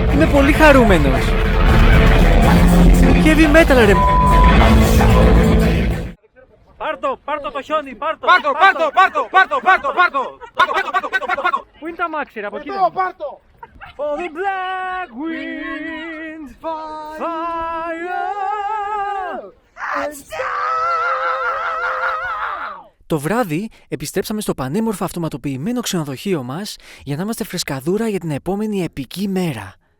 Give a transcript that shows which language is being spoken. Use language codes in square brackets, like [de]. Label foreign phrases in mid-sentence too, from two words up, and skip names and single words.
[el] Είμαι πολύ χαρούμενος. [en] Heavy metal [el] ρε. Πάρτο το χιόνι, πάρτο. Πού είναι τα αμάξι ρε, από εκεί. [en] For the black wind, fire and [el] Το βράδυ επιστρέψαμε στο πανέμορφο αυτοματοποιημένο ξενοδοχείο μας για να είμαστε φρεσκαδούρα για την επόμενη επική μέρα.